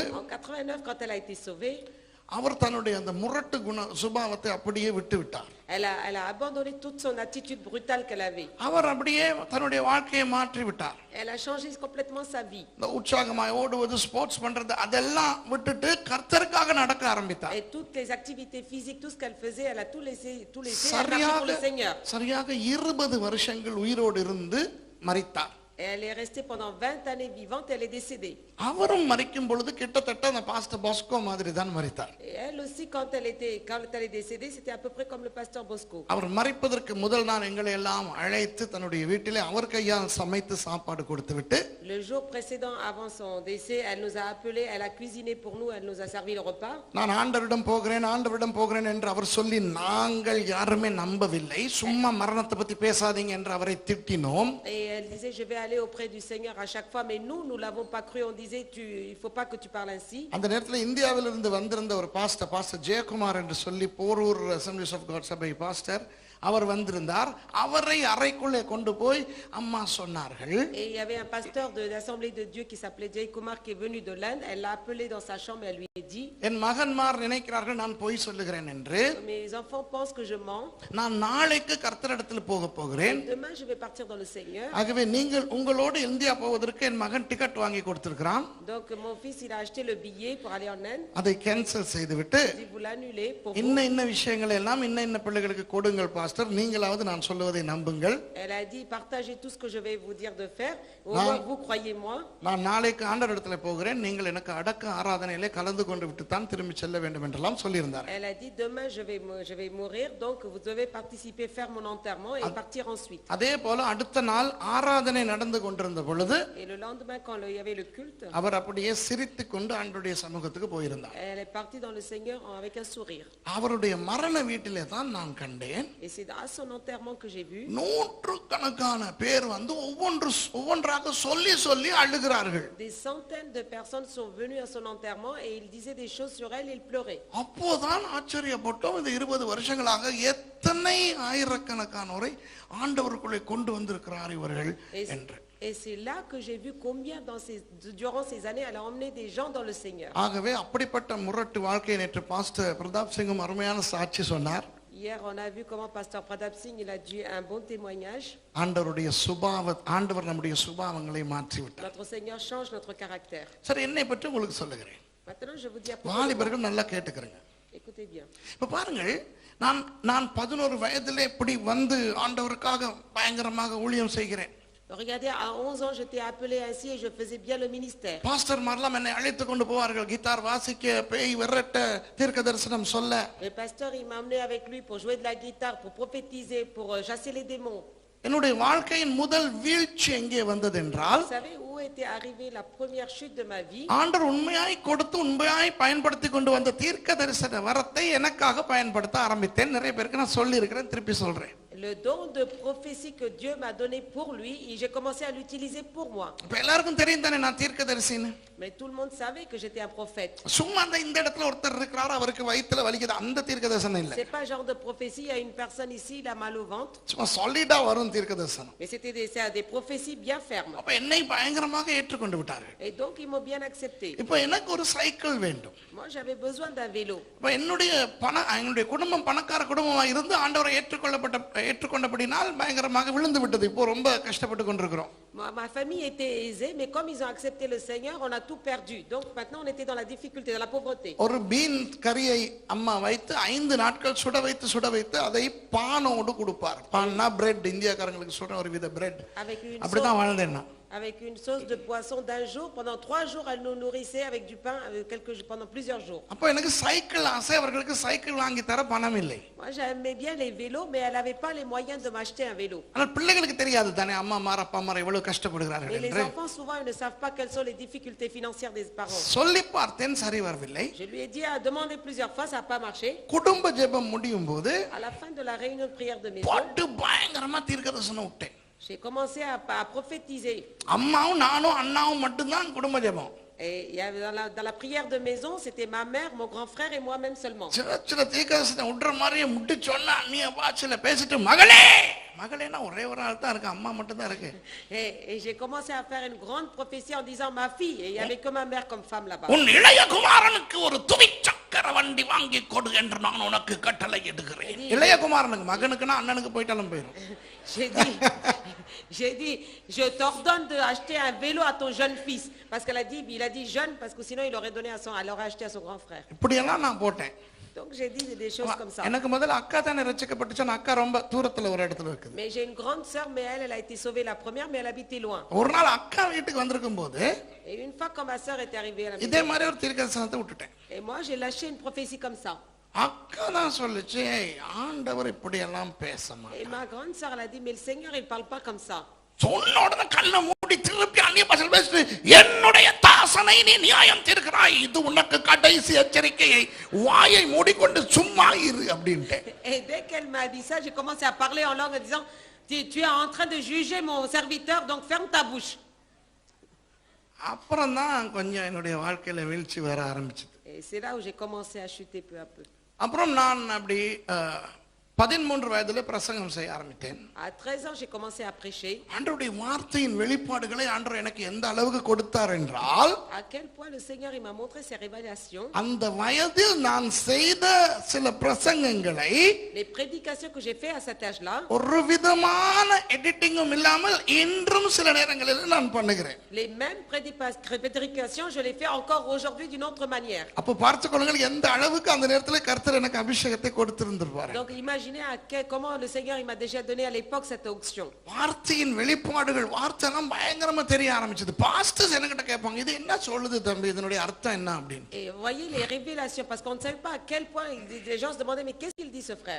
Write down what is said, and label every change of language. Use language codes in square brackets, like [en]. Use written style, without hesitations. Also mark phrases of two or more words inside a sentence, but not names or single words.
[fr] En 89, quand elle a été sauvée, [ta] அவர் தன்னுடைய அந்த முரட்டு குண சுபாவத்தை அப்படியே விட்டு விட்டார். [fr] elle a abandonné toute son attitude brutale qu'elle avait. [ta] அவர் அப்படியே தன்னுடைய வாழ்க்கையை மாற்றி விட்டார். [fr] Elle a changé complètement sa vie. [ta] இந்த உற்சாகமாய் ஓடுவது, ஸ்போர்ட்ஸ் பண்றது அதெல்லாம் விட்டுட்டு கர்த்தருக்காக நடக்க ஆரம்பித்தார். [fr] Et toutes les activités physiques, tout ce qu'elle faisait, elle a tout laissé, elle a marché pour le Seigneur. [ta] சரியாக 20 வருஷங்கள் உயிரோடு இருந்து மரித்தார். [fr] Et elle est restée pendant 20 années vivante, elle est décédée. [ta] அவரும் மரிக்கும் பொழுது கிட்டத்தட்ட அந்த பாஸ்டர் பாஸ்கோ மாதிரி தான் மரித்தார். [fr] Et elle aussi, quand elle est décédée, c'était à peu près comme le pasteur Bosco. [ta] அவர் மரிப்பதற்கு முதல் நாள் எங்களை எல்லாம் அழைத்து தன்னுடைய வீட்டிலே அவர் கையால் சமைத்து சாப்பாடு கொடுத்து விட்டு, [fr] Le jour précédent, avant son décès, elle nous a appelés, elle a cuisiné pour nous, elle nous a servi le repas. [ta] நான் ஆண்டவரிடம் போகிறேன் என்று அவர் சொல்லி நாங்கள் யாருமே நம்பவில்லை. சும்மா மரணத்தை பத்தி பேசாதீங்க என்று அவரை திட்டினோம். [fr] Et elle disait, je vais aller auprès du Seigneur à chaque fois, mais nous l'avons pas cru. On disait, il faut pas que tu parles ainsi. [ta] அந்த நேரத்தில் இந்தியாவிலிருந்து வந்திருந்த ஒரு பாஸ்டர் ஜெயக்குமார் என்று சொல்லி போரூர் அசெம்பிளிஸ் ஆஃப் காட் சபை பாஸ்டர், அவர் வந்திருந்தார். அவரை அறைக்குள்ளே கொண்டு போய் அம்மா சொன்னார்கள். [fr] Et il y avait un pasteur de l'Assemblée de Dieu qui s'appelait Jay Kumar qui est venu de l'Inde. Elle l'a appelé dans sa chambre et elle lui a dit, [ta] என் மகன்மார் நினைக்கிறார்கள் நான் பொய் சொல்லுகிறேன் என்று. [fr] mes enfants pensent que je mens. [ta] நான் நாளைக்கு கர்த்தரிடத்தில் போக போகிறேன். [fr] Demain je vais partir dans le Seigneur. [ta] ஆகவே நீங்கள் உங்களோடு இந்தியா போவதற்கு என் மகன் டிக்கெட் வாங்கி கொடுத்திருக்கிறான். [fr] Donc mon fils il a acheté le billet pour aller en Inde. [ta] அதை கேன்சல் செய்துவிட்டு [fr] Si vous l'annulez pour vous. [ta] இன்ன விஷயங்களை எல்லாம் இன்ன பிள்ளைகளுக்கு கொடுங்கள் பாஸ்டர், நீங்களாவது நான் சொல்லுவதை நம்புங்கள். [fr] Elle a dit partagez tout ce que je vais vous dire de faire, au moins vous croyez moi. [ta] நான் நாளைக்கு ஆண்டவரிடத்தில் போகிறேன், நீங்கள் எனக்கு அடக்க ஆராதனையிலே கலந்து கொண்டு விட்டு தான் திரும்பி செல்ல வேண்டும் என்றெல்லாம் சொல்லியிருந்தார். [fr] Elle a dit demain je vais mourir, donc vous devez participer, faire mon enterrement et partir ensuite. [ta] அதே போல அடுத்த நாள் ஆராதனை நடந்து கொண்டிருந்த பொழுது [fr] Et le lendemain quand il y avait le culte, [ta] அவர் அப்படியே சிரித்துக் கொண்டு ஆண்டவருடைய சமூகத்துக்கு போயிருந்தார். [fr] elle est partie dans le Seigneur avec un sourire. [ta] அவருடைய மரண வீட்டிலே தான் நான் கண்டேன். [fr] Et c'est à son enterrement que j'ai vu. [ta] நூற்றுக்கணக்கான பேர் வந்து ஒவ்வொன்றாக சொல்லி சொல்லி அழுகிறார்கள். [fr] Des centaines de personnes sont venues à son enterrement et il disait des choses sur elle, il pleurait. [ta] அப்போதான் ஆச்சரியப்பட்டோம், இந்த 20 வருஷங்களாக எத்தனை ஆயிரக்கணக்கானோரை ஆண்டவருக்குள்ளே கொண்டு வந்திருக்கிறார் இவர்கள் என்று. [fr] Et c'est là que j'ai vu combien durant ces années elle a emmené des gens dans le Seigneur. [ta] ஆகவே அப்படிப்பட்ட முரட்டு வாழ்க்கையை நேற்று பாஸ்டர் பிரதாப் சிங்கும் அருமையான சாட்சி சொன்னார். [fr] Hier on a vu comment pasteur Pradap Singh il a dit un bon témoignage. [ta] ஆண்டவர் நம்முடைய சுபாவங்களை மாற்றி விட்டார். [fr] Notre Seigneur change notre caractère. [ta] சரி, என்னை பற்றி உங்களுக்கு சொல்லுகிறேன். [fr] Maintenant je vous dis à propos. [ta] வாலிபர்கள் நல்லா கேட்டுக்கிறங்க. [fr] Écoutez bien. [ta] இப்ப பாருங்கள், நான் 11 வயதிலே இப்படி வந்து ஆண்டவருக்காக பயங்கரமாக ஊழியம் செய்கிறேன். [fr] Regardez, à 11 ans j'étais appelé ainsi et je faisais bien le ministère. [ta] பாஸ்டர் மார்லாம் என்னை அழைத்து கொண்டு போவார்கள், கிட்டார் வாசிக்க, பேய் விரட்ட, தீர்க்க தரிசனம் சொல்ல. [fr] Le pasteur il m'a emmené avec lui pour jouer de la guitare, pour prophétiser, pour chasser les démons. [ta] என்னுடைய வாழ்க்கையின் முதல் வீழ்ச்சி எங்கே வந்தது என்றால், [fr] Vous savez où était arrivée la première chute de ma vie? [ta] ஆண்டவர் உண்மையாய் கொடுத்து உண்மையாய் பயன்படுத்தி கொண்டு வந்த தீர்க்க தரிசன வரத்தை எனக்காக பயன்படுத்த ஆரம்பித்தேன். நிறைய பேருக்கு நான் சொல்லி இருக்கிறேன், திருப்பி சொல்றேன். [fr] Le don de prophétie que Dieu m'a donné pour lui, et j'ai commencé à l'utiliser pour moi. [ta] இப்ப எல்லாருக்கும் தெரியும் தானே நான் தீர்க்கதரிசின்னு. [fr] Mais tout le monde savait que j'étais un prophète. [ta] சும்மா இந்த இடத்துல ஒருத்தர் இருக்கிறார், அவருக்கு வயித்துல வலிக்குது, அந்த தீர்க்கதரிசனம் இல்ல. [fr] C'est pas genre de prophétie, il y a une personne ici, il a mal au ventre. [ta] சும்மா சாலிடா வரும் தீர்க்கதரிசனம். [fr] Mais c'est des prophéties bien fermes. [ta] அப்ப என்னை பயங்கரமாக ஏற்றுக்கொண்டு விட்டார்கள். [fr] Et donc ils m'ont bien accepté. [ta] இப்போ எனக்கு ஒரு சைக்கிள் வேண்டும். [fr] Moi j'avais besoin d'un vélo. [ta] இப்ப என்னுடைய குடும்பம் பணக்கார குடும்பமா இருந்து ஆண்டவரை ஏற்றுக்கொண்டபடினால் பயங்கரமாக விழுந்து விட்டது. இப்போ ரொம்ப கஷ்டப்பட்டு கொண்டிருக்கிறோம். [fr] Ma famille était aisée, mais comme ils ont accepté le Seigneur, on a tout perdu. Donc maintenant on était dans la difficulté, dans la pauvreté. [ta] ஒரு பீன் கறியை அம்மா வைத்து 5 நாட்கள் சுட வைத்து அதை பானோடு கொடுப்பார். பான்னா பிரெட், இந்தியாக்காரங்களுக்கு சொல்ற ஒரு வித பிரெட். அப்படிதான் வாழ்ந்தேன் நான். [fr] Avec une sauce de poisson d'un jour, pendant 3 jours, elle nous nourrissait avec du pain pendant plusieurs jours. [ta] அப்ப எனக்கு சைக்கிள் ஆசை, அவர்களுக்கு சைக்கிள் வாங்கி தர பணம் இல்லை. [fr] Moi j'aimais bien les vélos, mais elle n'avait pas les moyens de m'acheter un vélo. [ta] ஆனால் பிள்ளைகளுக்கு தெரியாது தானே அம்மாமார் அப்பாமார் எவ்வளவு கஷ்டப்படுகிறார்கள் [fr] Mais les [ta] என்று. [fr] enfants souvent ils ne savent pas quelles sont les difficultés financières des parents. [ta] சொல்லி பார்த்தேன், சரி வரவில்லை. [fr] Je lui ai dit à demander plusieurs fois, ça n'a pas marché. [ta] குடும்ப ஜெபம் முடியும் போது [fr] À la fin de la réunion de prière de maison, [ta] பாட்டு பயங்கரமா தீர்க்கதரிசனம் விட்டேன். [fr] j'ai commencé à prophétiser. [ta] அம்மாவும் நானும் அண்ணாவும் மட்டும்தான் குடும்ப ஜெபம். [fr] Et il y avait dans la prière de maison, c'était ma mère, mon grand frère et moi-même seulement. [ta] சில தீர்க்கதரிசனம் விடுற மாதிரியே முட்டி சொன்னா அண்ணிய பாஷையில பேசிட்டு மகளேனா ஒரே ஒரு ஆள் தான் இருக்கு, அம்மா மட்டும் தான் இருக்கு. [fr] Et j'ai commencé à faire une grande prophétie en disant ma fille, et il y avait que ma mère comme femme là-bas. [ta] உன் இளைய குமாரனுக்கு ஒரு துவிச்சக்கர வண்டி வாங்கி கொடு என்று நான் உனக்கு கட்டளை இடுகிறேன். இளைய குமாரனுக்கு, மகனுக்குனா அண்ணனுக்கு போயிட்டாலும் போயிடும். [fr] J'ai dit, je t'ordonne d'acheter un vélo à ton jeune fils. Parce qu'il a dit jeune, parce que sinon il aurait acheté à son grand frère. [ta] இப்படியெல்லாம் நான் போட்டேன். [fr] Donc j'ai dit des choses comme ça. [ta] எனக்கு முதல்ல அக்கா தானே ரட்சிக்கப்பட்டுச்சு. அக்கா ரொம்ப தூரத்துல ஒரு இடத்துல இருக்குது. [fr] Mais j'ai une grande sœur, mais elle a été sauvée la première, mais elle habitait loin. [ta] ஒரு நாள் அக்கா வீட்டுக்கு வந்திருக்கும் போது, [fr] et une fois quand ma sœur est arrivée à la maison, [ta] இதே மாதிரி ஒரு தீர்க்கதரிசனத்தை விட்டுட்டேன். [fr] et moi j'ai lâché une prophétie comme ça. [ta] அக்கா தான் சொல்லுச்சு, ஆண்டவர் இப்படி எல்லாம் பேச மாட்டார். [fr] Et ma grande sœur elle a dit, mais le Seigneur il parle pas comme ça. [ta] சொன்ன உடனே கண்ணை மூடி திருப்பி அந்நிய பாஷையில் பேசிட்டு, என்னுடைய தாசனை நீ நியாயம் தீர்க்கிறாய், இது உனக்கு கடைசி எச்சரிக்கையை, வாயை மூடிக்கொண்டு சும்மா இரு அப்படின்ட்டு. [fr] Et dès qu'elle m'a dit ça, j'ai commencé à parler en langue en disant, tu es en train de juger mon serviteur, donc ferme ta bouche. [ta] அப்புறம் தான் கொஞ்சம் என்னுடைய வாழ்க்கையில வீழ்ச்சி வர ஆரம்பிச்சது. [fr] Et c'est là où j'ai commencé à chuter peu à peu. [ta] அப்புறம் நான் அப்படி 13 வயதிலே பிரசங்கம் செய்ய ஆரம்பித்தேன். [fr] À 13 ans, j'ai commencé à prêcher. [ta] ஆண்டவருடைய வார்த்தையின் வெளிப்பாடுகளை ஆண்டவர் எனக்கு எந்த அளவுக்கு கொடுத்தார் என்றால், [fr] À quel point le Seigneur il m'a montré ses révélations. [ta] அந்த வயதில் நான் செய்த சில பிரசங்கங்களை [fr] Les prédications que j'ai fait à cet âge-là. [ta] ஒரு விதமான எடிட்டிங்கும் இல்லாமல் இன்றும் சில நேரங்களில் நான் பண்ணுகிறேன். [fr] Les mêmes prédications, je les fais encore aujourd'hui d'une autre manière. [ta] அப்ப பார்த்துக்கொள்ளுங்கள் எந்த அளவுக்கு அந்த நேரத்தில் கர்த்தர் எனக்கு அபிஷேகத்தை கொடுத்திருந்திருப்பார். [fr] Donc imaginez comment le Seigneur il m'a déjà donné à l'époque cette onction. [ta] வார்த்தையின் வெளிப்பாடுகள் வார்த்தைலாம் பயங்கரமா தெரிய ஆரம்பிச்சது. பாஸ்டர்ஸ் என்கிட்ட கேட்பாங்க, இது என்ன சொல்லுது தம்பி, இதனுடைய அர்த்தம் என்ன அப்படின்னு. [fr] Et voyez les révélations, parce qu'on ne savait pas à quel point les gens se demandaient mais qu'est-ce qu'il dit ce frère.